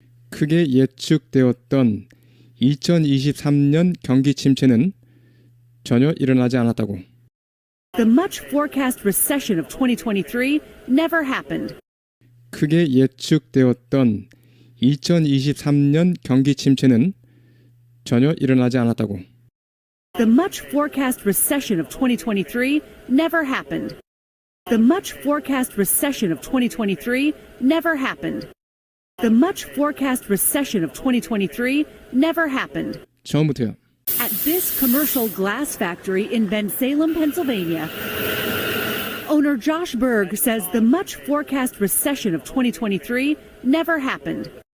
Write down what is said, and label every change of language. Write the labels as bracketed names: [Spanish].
[Korean] 크게 예측되었던 2023년 경기 침체는 전혀 일어나지 않았다고. [English] the much forecast recession of 2023 never happened. [Korean] 크게 예측되었던 2023년 경기 침체는 전혀 일어나지 않았다고. [English] The much forecast recession of 2023 never happened. The much forecast recession of 2023 never happened. The much forecast recession of 2023 never happened. [Korean] 처음부터요. [English] At this commercial glass factory in Bensalem, Pennsylvania, owner Josh Berg says the much forecast recession of 2023 never happened.